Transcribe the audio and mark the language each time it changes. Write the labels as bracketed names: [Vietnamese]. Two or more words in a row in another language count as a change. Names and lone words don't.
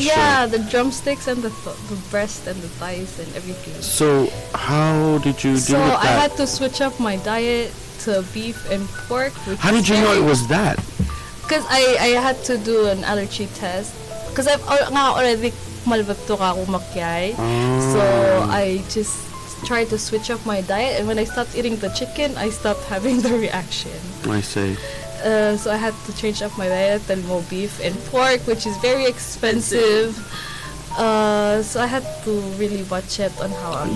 [English] Yeah, the drumsticks and the breast and the thighs and everything. So, how did you So deal with I that? had to switch up my diet to beef and pork. How did you know it was that? Because I had to do an allergy test. Because I've already malbato ka umakyay. So I just tried to switch up my diet, and when I stopped eating the chicken, I stopped having the reaction. I see. So I had to change up my diet and more beef and pork, which is very expensive. So I had to really watch it on how I'm